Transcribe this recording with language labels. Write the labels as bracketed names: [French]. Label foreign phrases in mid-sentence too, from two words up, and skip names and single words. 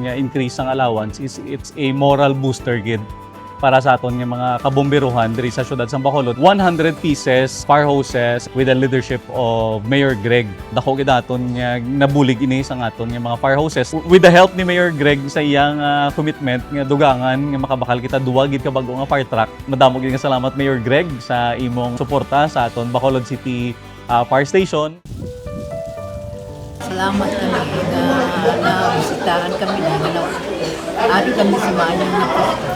[Hiligaynon] nga increase ng allowance is [English] it's a moral booster [Hiligaynon] gid para sa aton nga mga kabomberuhan diri sa syudad sa Bacolod. [English] 100 pieces fire hoses with the leadership of Mayor Greg. [Hiligaynon] Dako gid aton nga nabulig ini sa aton nga mga fire hoses. [English] With the help [Hiligaynon] ni Mayor Greg sa iyang commitment nga dugangan nga makabakal kita duwa gid ka bag-o nga fire truck. Madamo gid nga salamat Mayor Greg sa imong suporta sa aton Bacolod City Fire Station. Salamat kami na bisitahan kami na ari kami sa mayang na po.